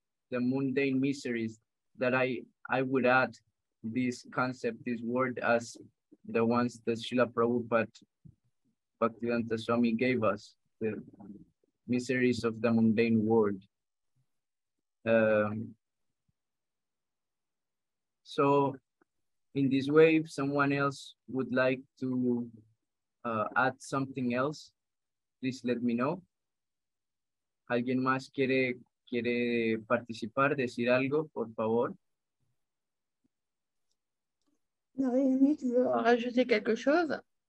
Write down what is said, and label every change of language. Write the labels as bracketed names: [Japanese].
[English] The mundane miseries that I would add this concept, this word, as the ones that Srila Prabhupada Bhaktivedanta Swami gave us, the miseries of the mundane world. So in this way, if someone else would like to add something else, please let me know. [Spanish] ¿Alguien más quiere participar, decir algo, por favor? [French] Noémie, tu veux rajouter quelque chose?